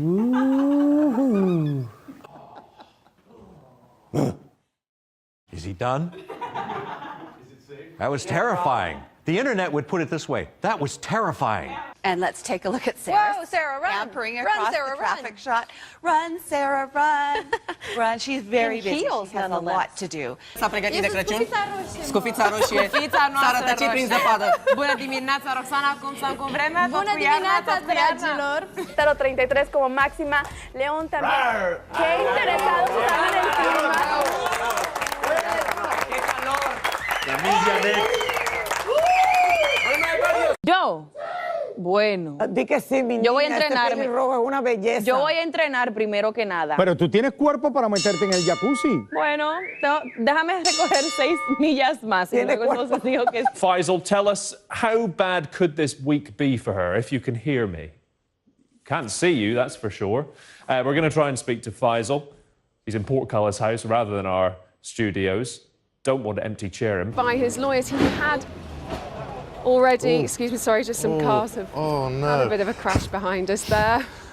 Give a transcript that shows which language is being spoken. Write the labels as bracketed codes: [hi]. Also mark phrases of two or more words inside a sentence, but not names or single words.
[en] Ooh. Is he done? That was terrifying. The internet would put it this way. That was terrifying. And let's take a look at Sarah. Whoa, Sarah, run. Scampering Run, across Sarah, the traffic run. shot. Run, Sarah, run. Run. She's very In busy. heels, She has a nonetheless. lot to do. [ro] S-a pregătit de Crăciun? Scufița roșie. S-a rătăcit prin zăpadă. Bună dimineața, Roxana, cum stăm cu vremea? Bună dimineața, dragilor! [es] 0.33 como máxima. León también. Qué interesados están en el clima. ¡Qué calor! Yo. Bueno. Di que sí, mi Yo voy a niña, ese entrenarme. pelirrojo es una belleza. Yo voy a entrenar primero que nada. Pero tú tienes cuerpo para meterte en el jacuzzi. Bueno, déjame recorrer 6 millas más y luego entonces digo que... [en] Faisal, tell us, how bad could this week be for her, if you can hear me? Can't see you, that's for sure. We're going to try and speak to Faisal. He's in Portcullis House rather than our studios. Don't want to empty chair him. By his lawyers, he had already, excuse me, sorry, just some cars have had a bit of a crash behind us there.